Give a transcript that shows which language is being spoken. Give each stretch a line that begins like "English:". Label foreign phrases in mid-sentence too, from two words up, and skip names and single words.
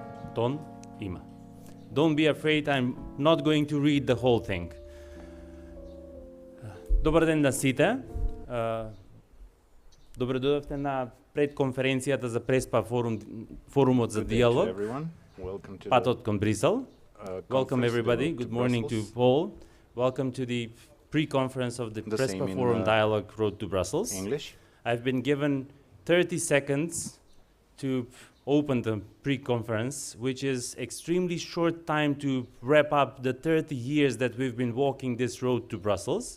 Macedonian: тон има.
English: Don't be afraid, I'm not going to read the whole thing.
Macedonian: Добар ден на сите. Добре дојдовте на предконференцијата за Преспа форумот за диалог. Патот кон Брисел.
English: Welcome everybody. Good morning to Paul. Welcome to the pre-conference of the Prespa Forum Dialogue Road to Brussels. English. I've been given 30 seconds to open the pre-conference, which is extremely short time to wrap up the 30 years that we've been walking this road to Brussels.